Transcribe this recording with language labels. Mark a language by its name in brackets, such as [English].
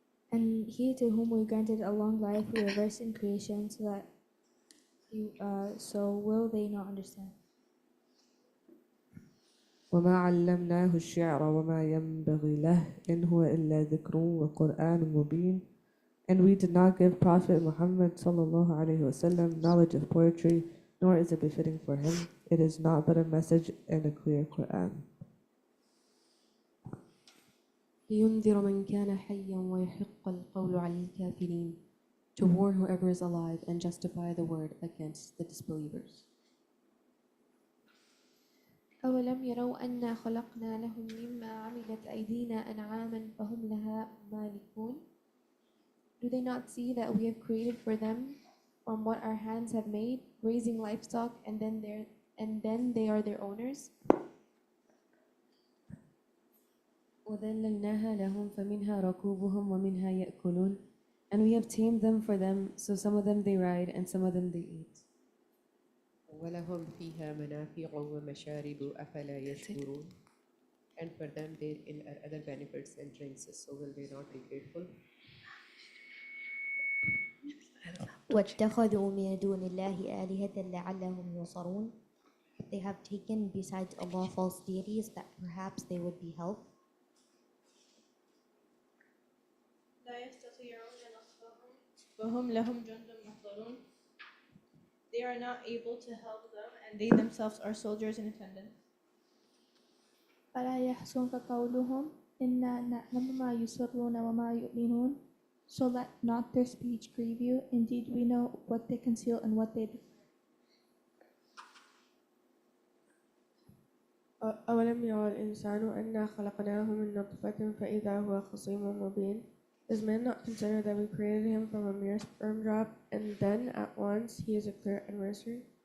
[English] And he to whom we granted a long life we reverse in creation so will they not understand. [Arabic] وما علمناه الشعر وما ينبغي له إن هو إلا ذكر وقرآن مبين. [English] And we did not give Prophet Muhammad sallallahu alaihi wasallam knowledge of poetry, nor is it befitting for him. It is not but a message and a clear Qur'an. [Arabic] لينذر من كان حيا ويحق القول على الكافرين. [English] To warn whoever is alive and justify the word against the disbelievers. [Arabic] أولم يروا أنا خلقنا لهم مما عملت أيدينا أنعاما فهم لها مالكون. [English] Do they not see that we have created for them from what our hands have made, raising livestock, and then they are their owners? [Arabic] وذللناها لهم فمنها ركوبهم ومنها يأكلون. [English] And we have tamed them for them, so some of them they ride and some of them they eat. [Arabic] ولهم فيها منافع ومشارب أفلا يشكرون. [English] And for them therein are other benefits and drinks, so will they not be grateful? [Arabic] واتخذوا من دون الله آلهة لعلهم ينصرون. [English] They have taken besides Allah false deities that perhaps they would be helped. [Arabic] لا يستطيعون نصرهم وهم لهم جند محضرون. [English] They are not able to help them and they themselves are soldiers in attendance. [Arabic] فلا يحزنك قولهم إنا نعلم ما يسرون وما يعلنون. [English] So let not their speech grieve you. Indeed, we know what they conceal and what they do. [Arabic] أولم يرى الإنسان أنا خلقناه من نطفة فإذا هو خصيم مبين. [English] Does man not consider that we created him from a mere sperm drop, and then at once he is a clear adversary?